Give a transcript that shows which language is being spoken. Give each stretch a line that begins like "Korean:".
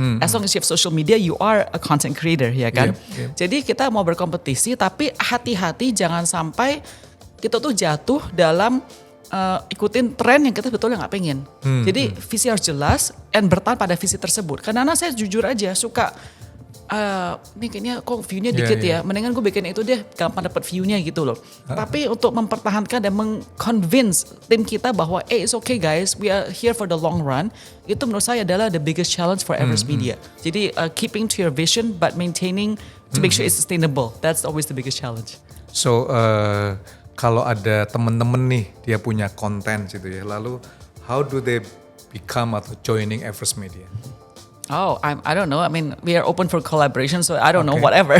English: As long as you have social media, you are a content creator
Indonesian: ya kan. Jadi kita mau berkompetisi tapi hati-hati jangan sampai kita tuh jatuh dalam ikutin tren yang kita sebetulnya nggak pengen. Jadi visi harus jelas and bertahan pada visi tersebut. Karena saya jujur aja suka ini kayaknya kok view-nya dikit ya. Mendingan gue bikin itu deh, gampang dapat view-nya gitu loh. Tapi untuk mempertahankan dan meng-convince tim kita bahwa
English: it's okay guys, we are here for the long run.
Indonesian: Itu menurut saya adalah
English: the biggest challenge for Everest Media.
Indonesian: Jadi
English: keeping to your vision but maintaining to make sure it's sustainable. That's always the biggest challenge.
Indonesian: So kalau ada temen-temen nih dia punya konten gitu ya, lalu
English: how do they become
Indonesian: atau joining Everest Media?
English: Oh, I don't know. I mean, we are open for collaboration, so I don't know. Whatever.